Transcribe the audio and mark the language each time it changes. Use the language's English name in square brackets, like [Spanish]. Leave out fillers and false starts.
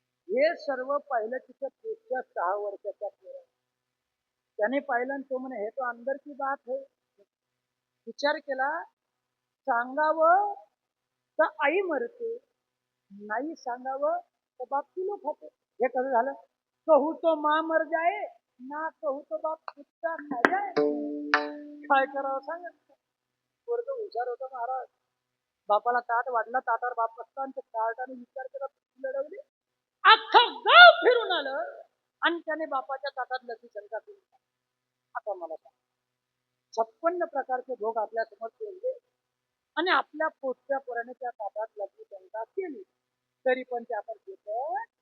[Marathi] हे सर्व पाहिलं तिच्या पुढच्या 6 वर्षाच्या पोरा, त्याने पाहिलं, तो म्हणे हे [Hindi] तो अंदर की बात है. [Marathi] विचार केला, सांगावं तर आई मरते, नाही सांगावं तर बाप किलो खाते. हे कसं झालं? [Hindi] कहू तो माँ मर जाए, ना कहू तो बाप कुत्ता खा जाए. [Marathi] काय करावं सांगा. पोरग हुशार होतं महाराज. बापाला ताट वाढला, ताटावर बाप बसला आणि ताटाने विचार केला, लढवली. अख्खं गाव फिरून आलं आणि त्याने बापाच्या ताटात लसी शंका केली. आता मला सांग, 56 प्रकारचे भोग आपल्या समोर ठेवले आणि आपल्या पोटच्या पोराने त्या ताटात लसी शंका केली, तरी पण ते आपण घेतो.